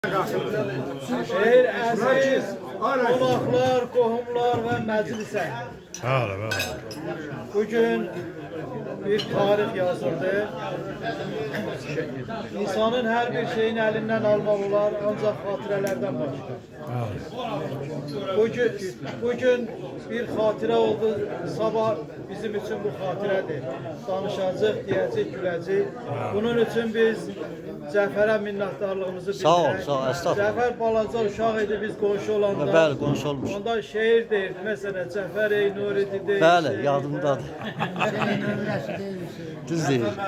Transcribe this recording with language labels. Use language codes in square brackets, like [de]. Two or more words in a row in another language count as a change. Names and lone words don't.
[az] Şehir əziz, qonaqlar, qohumlar və məclisə. [tr] Bugün bir tarih yazıldı. İnsanın her bir şeyin elinden almak olar, ancak hatırelerden başka. Bugün bir hatire oldu, sabah bizim için bu hatiredir. [az] Danışacaq, deyəcək, güləcək. Bunun için biz Cəfərə minnətdarlığımızı bildirək. Sağ ol, estağfurullah. Cəfər balaca uşaq idi, biz qonşu olanda. Bəli, qonşu olmuş. Onda şehir deyirdi, mesela Cəfər Nuri deyirdi. Bəli, yadımdadır. Düz deyir.